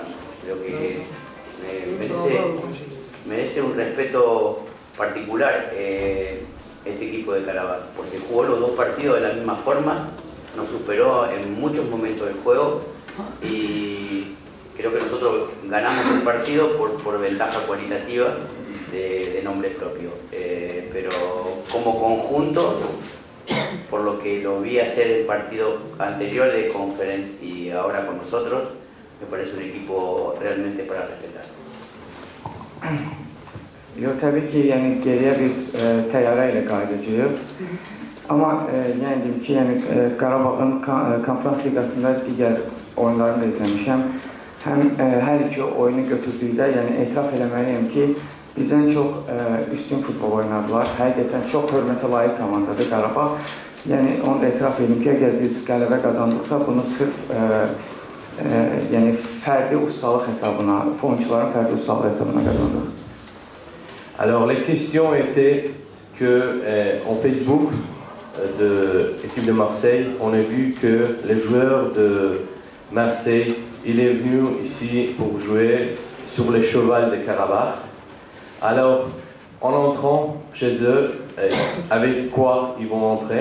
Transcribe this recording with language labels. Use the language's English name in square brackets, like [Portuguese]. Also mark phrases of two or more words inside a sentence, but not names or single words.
[Spanish] Creo que merece un respeto particular este equipo de Karabaj, porque jugó los dos partidos de la misma forma, nos superó en muchos momentos del juego y creo que nosotros ganamos el partido por ventaja cualitativa de nombre propio. Pero como conjunto, por lo que lo vi hacer el partido anterior de Conference y ahora con nosotros, me parece un equipo realmente para respetar. [Azerbaijani] Yok, tabii ki yani geriye biz təyyarə qayıdacağıq. Ama yani deyim ki, yani Qarabağın Konferans Liqasında digər oyunlarını da izləmişəm. Həm hər iki oyunu götürdükdə, yəni etiraf eləməliyim ki, bizdən çox üstün futbol oynadılar. Həqiqətən çox hörmətə layiq komandadır Qarabağ. Yəni onu da etiraf edeyim ki, əgər biz qələbə qazandıqsa, bunu sırf yəni fərdi ustalıq hesabına, oyuncuların fərdi ustalıq hesabına qazandıq. [French] Alors, les questions étaient que en Facebook de l'équipe de Marseille, on a vu que les joueurs de Marseille, il est venu ici pour jouer sur les chevals de Karabach. Alors, en entrant chez eux, avec quoi ils vont entrer?